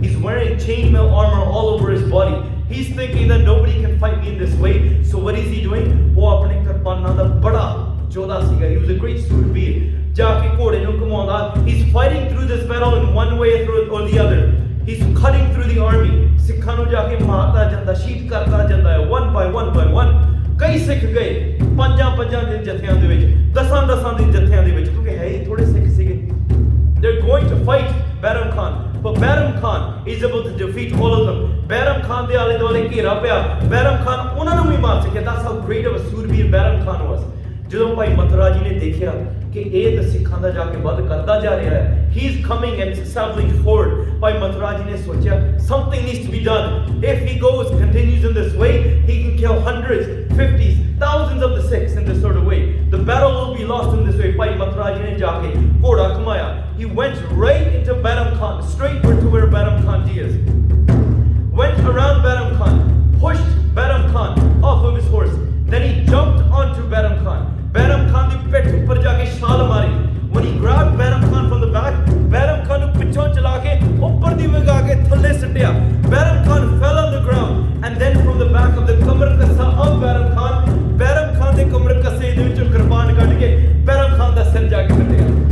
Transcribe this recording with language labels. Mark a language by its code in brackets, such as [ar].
[en] he's wearing chainmail armor all over his body। he's thinking that nobody can fight me in this way। so what is he doing? [pa] ਉਹ ਆਪਣੇ ਕਿਰਪਾਨਾਂ ਦਾ ਬੜਾ ਯੋਧਾ ਸੀਗਾ। [en] he was a great [pa] ਸੂਰਬੀਰ। ਜਾ ਕੇ ਘੋੜੇ ਨੂੰ ਘੁਮਾਉਂਦਾ। [en] he's fighting through this battle in one way or the other। he's cutting through the army। [pa] ਸਿੱਖਾਂ ਨੂੰ ਜਾ ਕੇ ਮਾਰਦਾ ਜਾਂਦਾ, ਸ਼ਹੀਦ ਕਰਦਾ ਜਾਂਦਾ ਹੈ [en] one by one। [pa] ਕਈ ਸਿੱਖ ਗਏ ਪੰਜਾਂ ਦੇ ਜਥਿਆਂ ਦੇ ਵਿੱਚ, ਦਸਾਂ ਦੇ ਜਥਿਆਂ ਦੇ ਵਿੱਚ, ਕਿਉਂਕਿ ਹੈ ਹੀ ਥੋੜੇ ਸਿੱਖ ਸੀਗੇ। [en] they're going to fight Bairam Khan but Bairam Khan is able to defeat all of them। [pa] Bairam Khan ਦੇ ਆਲੇ ਦੁਆਲੇ ਘੇਰਾ ਪਿਆ। Bairam Khan ਉਹਨਾਂ ਨੂੰ ਵੀ ਮਾਰ ਸਕਿਆ। [en] that's how great of a ਸੂਰਬੀਰ Bairam Khan was। [pa] ਜਦੋਂ ਭਾਈ ਮਥੁਰਾ ਜੀ ਨੇ ਦੇਖਿਆ ਕਿ ਇਹ ਤਾਂ ਸਿੱਖਾਂ ਦਾ ਜਾ ਕੇ ਵੱਧ ਕਰਦਾ ਜਾ ਰਿਹਾ ਹੈ, [en] he is coming and traveling forward। [pa] ਭਾਈ ਮਥੁਰਾ ਜੀ ਨੇ ਸੋਚਿਆ [en] something needs to be done। if he continues in this way he can kill hundreds, 50s, thousands of the Sikhs in this sort of way। the battle will be lost in this way। [pa] ਭਾਈ ਮਥੁਰਾ ਜੀ ਨੇ ਜਾ ਕੇ ਘੋੜਾ ਘੁਮਾਇਆ। [en] he went right into Bairam Khan, straight to where Bairam Khan ji is। went around Bairam Khan, pushed Bairam Khan off of his horse, then he jumped onto Bairam Khan। [pa] Bairam Khan ਦੀ ਪਿੱਠ ਉੱਪਰ ਜਾ ਕੇ ਛਾਲ ਮਾਰੀ। [en] when he grabbed Bairam Khan from the back, [pa] Bairam Khan ਨੂੰ ਪਿੱਛੋਂ ਚਲਾ ਕੇ ਉੱਪਰ ਦੀ ਵਗਾ ਕੇ ਥੱਲੇ ਸੁੱਟਿਆ। [en] Bairam Khan fell on the ground and then from the back of the [pa] Qamar ਕੱਸਾ of Bairam Khan ਦੇ ਕਮਰ ਕੱਸੇ ਦੇ ਵਿੱਚੋਂ ਕਿਰਪਾਨ ਕੱਢ ਕੇ Bairam Khan ਦਾ ਸਿਰ ਜਾ ਕੇ ਕੱਟਿਆ।